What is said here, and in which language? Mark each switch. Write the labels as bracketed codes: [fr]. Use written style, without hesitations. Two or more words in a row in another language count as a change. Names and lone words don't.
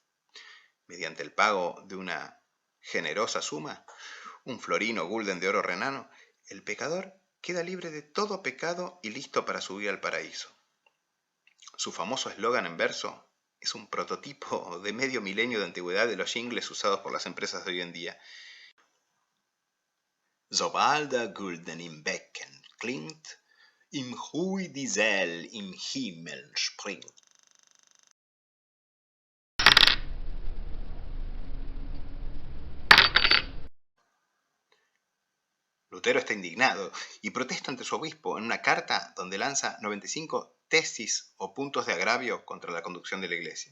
[es] Mediante el pago de una generosa suma, un florino gulden de oro renano, el pecador queda libre de todo pecado y listo para subir al paraíso. Su famoso eslogan en verso es un prototipo de medio milenio de antigüedad de los jingles usados por las empresas de hoy en día. [de] Sobald der Gulden im Becken klingt, im Hui die Seel im Himmel springt. [es] Lutero está indignado y protesta ante su obispo en una carta donde lanza 95 tesis o puntos de agravio contra la conducción de la iglesia.